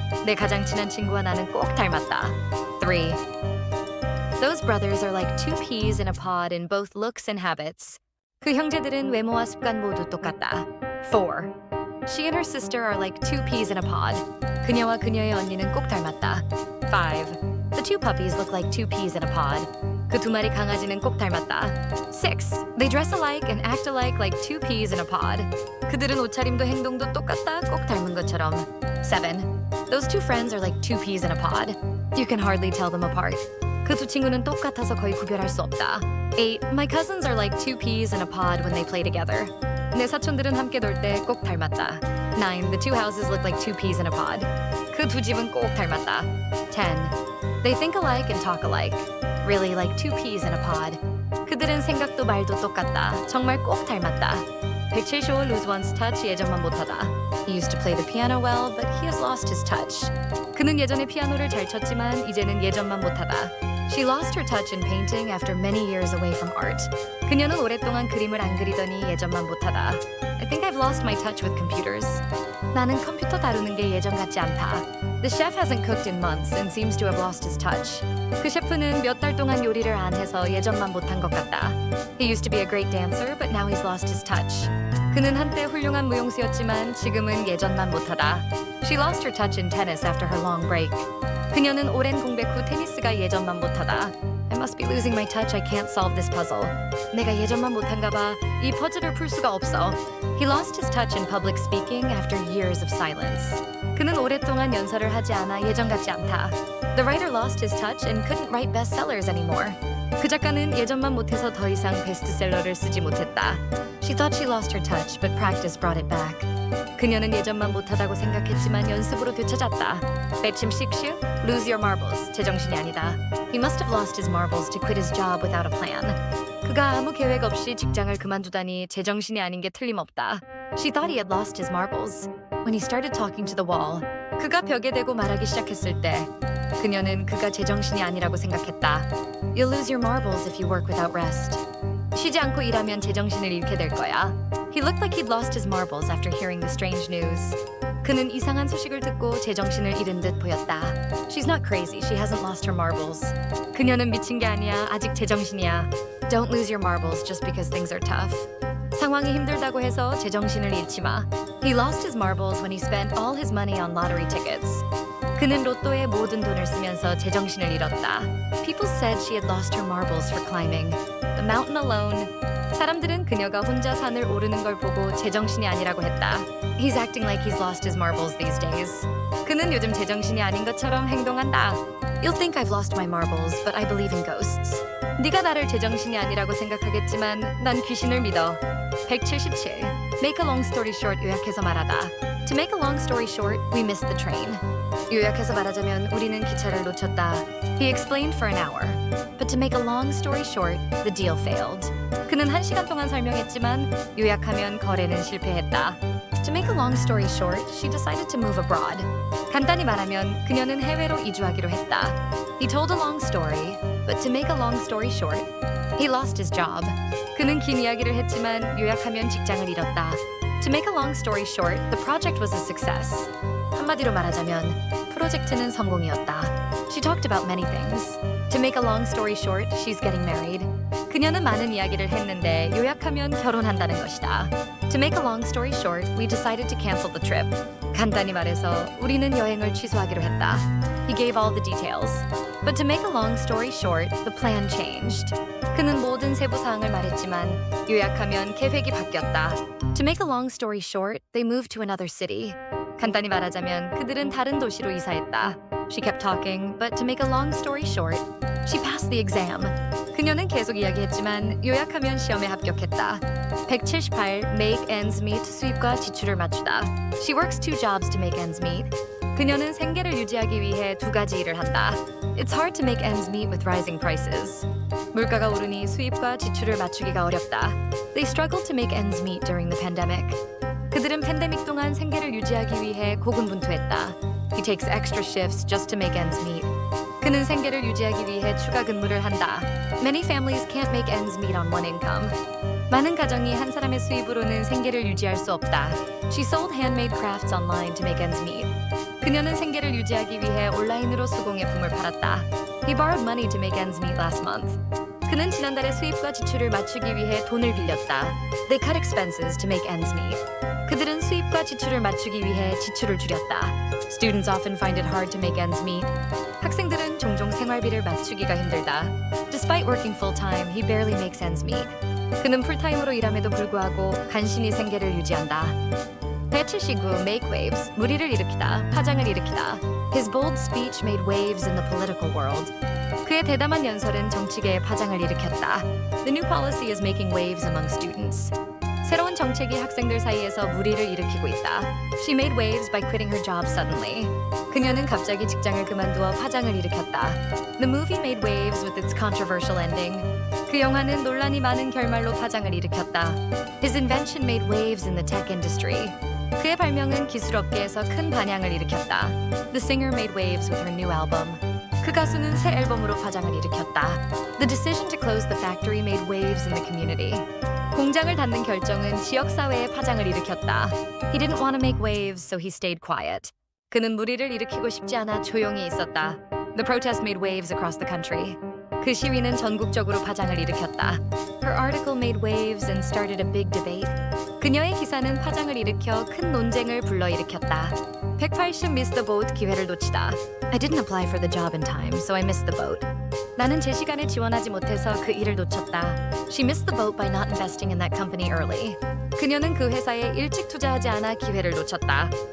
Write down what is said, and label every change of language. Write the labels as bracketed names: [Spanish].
[Korean] 내 가장 친한 친구와 나는 꼭 닮았다. [English] 3. Those brothers are like two peas in a pod in both looks and habits. [Korean] 그 형제들은 외모와 습관 모두 똑같다. [English] 4. She and her sister are like two peas in a pod. [Korean] 그녀와 그녀의 언니는 꼭 닮았다. [English] 5. The two puppies look like two peas in a pod. [Korean] 그 두 마리 강아지는 꼭 닮았다. [English] 6. They dress alike and act alike like two peas in a pod. [Korean] 그들은 옷차림도 행동도 똑같다, 꼭 닮은 것처럼. [English] 7. Those two friends are like two peas in a pod. You can hardly tell them apart. [Korean] 그 두 친구는 똑같아서 거의 구별할 수 없다. [English] 8. My cousins are like two peas in a pod when they play together. [Korean] 내 사촌들은 함께 놀 때 꼭 닮았다. [English] 9. The two houses look like two peas in a pod. [Korean] 그 두 집은 꼭 닮았다. 10. [English] They think alike and talk alike. Really like two peas in a pod. [Korean] 그들은 생각도 말도 똑같다. 정말 꼭 닮았다. [English] 175 lose one's touch [Korean] 예전만 못하다. [English] He used to play the piano well, but he has lost his touch. [Korean] 그는 예전에 피아노를 잘 쳤지만 이제는 예전만 못하다. [English] She lost her touch in painting after many years away from art. [Korean] 그녀는 오랫동안 그림을 안 그리더니 예전만 못하다. [English] I think I've lost my touch with computers. [Korean] 나는 컴퓨터 다루는 게 예전 같지 않다. [English] The chef hasn't cooked in months and seems to have lost his touch. [Korean] 그 셰프는 몇 달 동안 요리를 안 해서 예전만 못한 것 같다. [English] He used to be a great dancer, but now he's lost his touch. [Korean] 그는 한때 훌륭한 무용수였지만 지금은 예전만 못하다. [English] She lost her touch in tennis after her long break. [Korean] 그녀는 오랜 공백 후 테니스가 예전만 못하다. [English] I must be losing my touch. I can't solve this puzzle. [Korean] 내가 예전만 못한가 봐. 이 퍼즐을 풀 수가 없어. [English] He lost his touch in public speaking after years of silence. [Korean] 그는 오랫동안 연설을 하지 않아 예전 같지 않다. [English] The writer lost his touch and couldn't write bestsellers anymore. [Korean] 그 작가는 예전만 못해서 더 이상 베스트셀러를 쓰지 못했다. [English] She thought she lost her touch, but practice brought it back. [Korean] 그녀는 예전만 못하다고 생각했지만 연습으로 되찾았다. 배침 식슈, [English] lose your marbles. [Korean] 제정신이 아니다. [English] He must have lost his marbles to quit his job without a plan. [Korean] 그가 아무 계획 없이 직장을 그만두다니 제정신이 아닌 게 틀림없다. [English] She thought he had lost his marbles. When he started talking to the wall, [Korean] 그가 벽에 대고 말하기 시작했을 때 그녀는 그가 제정신이 아니라고 생각했다. [English] You'll lose your marbles if you work without rest. [Korean] 쉬지 않고 일하면 제정신을 잃게 될 거야. [English] He looked like he'd lost his marbles after hearing the strange news. [Korean] 그는 이상한 소식을 듣고 제정신을 잃은 듯 보였다. [English] She's not crazy. She hasn't lost her marbles. [Korean] 그녀는 미친 게 아니야. 아직 제정신이야. [English] Don't lose your marbles just because things are tough. [Korean] 상황이 힘들다고 해서 제정신을 잃지 마. [English] He lost his marbles when he spent all his money on lottery tickets. [Korean] 그는 로또에 모든 돈을 쓰면서 제정신을 잃었다. [English] People said she had lost her marbles for climbing the mountain alone. [Korean] 사람들은 그녀가 혼자 산을 오르는 걸 보고 제정신이 아니라고 했다. [English] He's acting like he's lost his marbles these days. [Korean] 그는 요즘 제정신이 아닌 것처럼 행동한다. [English] You'll think I've lost my marbles, but I believe in ghosts. [Korean] 네가 나를 제정신이 아니라고 생각하겠지만 난 귀신을 믿어. [English] 177. Make a long story short [Korean] 요약해서 말하다. [English] To make a long story short, we missed the train. [Korean] 요약해서 말하자면 우리는 기차를 놓쳤다. [English] He explained for an hour. But to make a long story short, the deal failed. [Korean] 그는 1시간 동안 설명했지만 요약하면 거래는 실패했다. [English] To make a long story short, she decided to move abroad. [Korean] 간단히 말하면 그녀는 해외로 이주하기로 했다. [English] He told a long story, but to make a long story short, he lost his job. [Korean] 그는 긴 이야기를 했지만 요약하면 직장을 잃었다. [English] To make a long story short, the project was a success. [Korean] 한마디로 말하자면 프로젝트는 성공이었다. [English] She talked about many things. To make a long story short, she's getting married. [Korean] 그녀는 많은 이야기를 했는데 요약하면 결혼한다는 것이다. [English] To make a long story short, we decided to cancel the trip. [Korean] 간단히 말해서 우리는 여행을 취소하기로 했다. [English] He gave all the details. But to make a long story short, the plan changed. [Korean] 그는 모든 세부 사항을 말했지만 요약하면 계획이 바뀌었다. [English] To make a long story short, they moved to another city. [Korean] 간단히 말하자면 그들은 다른 도시로 이사했다. [English] She kept talking, but to make a long story short, she passed the exam. [Korean] 그녀는 계속 이야기했지만 요약하면 시험에 합격했다. [English] 178. Make ends meet. [Korean] 수입과 지출을 맞추다. [English] She works 2 jobs to make ends meet. [Korean] 그녀는 생계를 유지하기 위해 2가지 일을 한다. [English] It's hard to make ends meet with rising prices. [Korean] 물가가 오르니 수입과 지출을 맞추기가 어렵다. [English] They struggled to make ends meet during the pandemic. [Korean] 그들은 팬데믹 동안 생계를 유지하기 위해 고군분투했다. [English] He takes extra shifts just to make ends meet. [Korean] 그는 생계를 유지하기 위해 추가 근무를 한다. [English] Many families can't make ends meet on one income. [Korean] 많은 가정이 한 사람의 수입으로는 생계를 유지할 수 없다. [English] She sold handmade crafts online to make ends meet. [Korean] 그녀는 생계를 유지하기 위해 온라인으로 수공예품을 팔았다. [English] He borrowed money to make ends meet last month. [Korean] 그는 지난달에 수입과 지출을 맞추기 위해 돈을 빌렸다. [English] They cut expenses to make ends meet. [Korean] 그들은 수입과 지출을 맞추기 위해 지출을 줄였다. [English] Students often find it hard to make ends meet. [Korean] 학생들은 종종 생활비를 맞추기가 힘들다. [English] Despite working full-time, he barely makes ends meet. [Korean] 그는 풀타임으로 일함에도 불구하고 간신히 생계를 유지한다. [English] 179. Make waves. [Korean] 무리를 일으키다, 파장을 일으키다. [English] His bold speech made waves in the political world. [Korean] 그의 대담한 연설은 정치계에 파장을 일으켰다. [English] The new policy is making waves among students. [Korean] 새로운 정책이 학생들 사이에서 무리를 일으키고 있다. [English] She made waves by quitting her job suddenly. [Korean] 그녀는 갑자기 직장을 그만두어 파장을 일으켰다. [English] The movie made waves with its controversial ending. [Korean] 그 영화는 논란이 많은 결말로 파장을 일으켰다. [English] His invention made waves in the tech industry. [Korean] 그의 발명은 기술 업계에서 큰 반향을 일으켰다. [English] The singer made waves with her new album. [Korean] 그 가수는 새 앨범으로 파장을 일으켰다. [English] The decision to close the factory made waves in the community. [Korean] 공장을 닫는 결정은 지역 사회에 파장을 일으켰다. [English] He didn't want to make waves, so he stayed quiet. [Korean] 그는 무리를 일으키고 싶지 않아 조용히 있었다. [English] The protest made waves across the country. [Korean] 그 시위는 전국적으로 파장을 일으켰다. [English] Her article made waves and started a big debate. [Korean] 그녀의 기사는 파장을 일으켜 큰 논쟁을 불러일으켰다. [English] 180 miss the boat [Korean] 기회를 놓치다. [English] I didn't apply for the job in time, so I missed the boat. [Korean] 나는 제 시간에 지원하지 못해서 그 일을 놓쳤다. [English] She missed the boat by not investing in that company early. [Korean] 그녀는 그 회사에 일찍 투자하지 않아 기회를 놓쳤다.